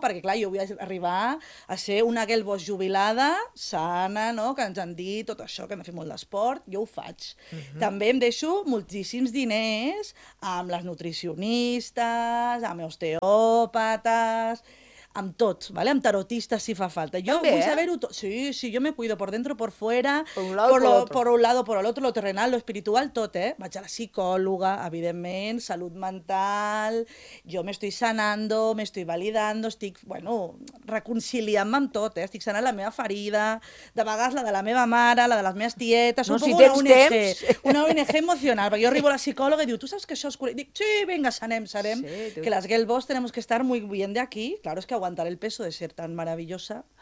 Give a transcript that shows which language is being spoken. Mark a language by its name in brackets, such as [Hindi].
[Catalan] Perquè, clar, jo vull arribar a ser una Gelbos jubilada, sana, no? Que ens han dit tot això, que hem de fer molt d'esport. Jo ho faig. També em deixo moltíssims diners amb les nutricionistes, amb osteòpates, amb tot, ¿vale? Amb tarotistes, si fa falta. Jo també, vull eh? Saber-ho tot. [Spanish] Sí, sí, jo me cuido por dentro, por fuera, por un lado, por el otro, lo terrenal, lo espiritual, [Catalan] tot, eh? Vaig a la psicòloga, evidentment, salut mental, jo [Spanish] m'estoy sanando, m'estoy validando, [Catalan] estic, bueno, reconciliant-me amb tot, eh? Estic sanant la meva ferida, de vegades la de la meva mare, la de les meves tietes, no, un si poc tens una ONG, temps. Una ONG emocional, perquè jo arribo a la psicòloga i diu, tu saps que això és... Dic, sí, vinga, sanem, sanem, sí, que les [Spanish] Gelbos tenemos que estar muy bien de aquí, claro, que aguantar el peso de ser tan maravillosa.